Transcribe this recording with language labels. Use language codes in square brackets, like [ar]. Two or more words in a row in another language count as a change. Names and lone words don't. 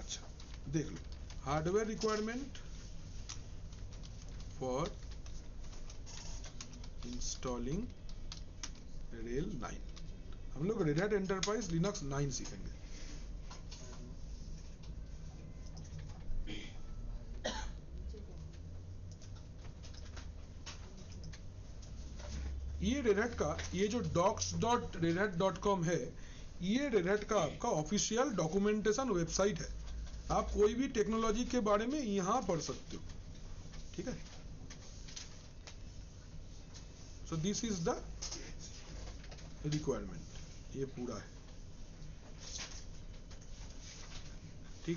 [hi] अच्छा, देख लो, [en] hardware requirement for installing RHEL 9. [hi] हम लोग रेड हैट एंटरप्राइज लिनक्स 9 सीखेंगे। ये रेड हैट का, ये जो docs.redhat.com है, ये रेड हैट का आपका [en] official documentation website [hi] है। आप कोई भी टेक्नोलॉजी के बारे में यहां पढ़ सकते हो, ठीक है। [en] so this is the requirement, [hi] ये पूरा है, ठीक है।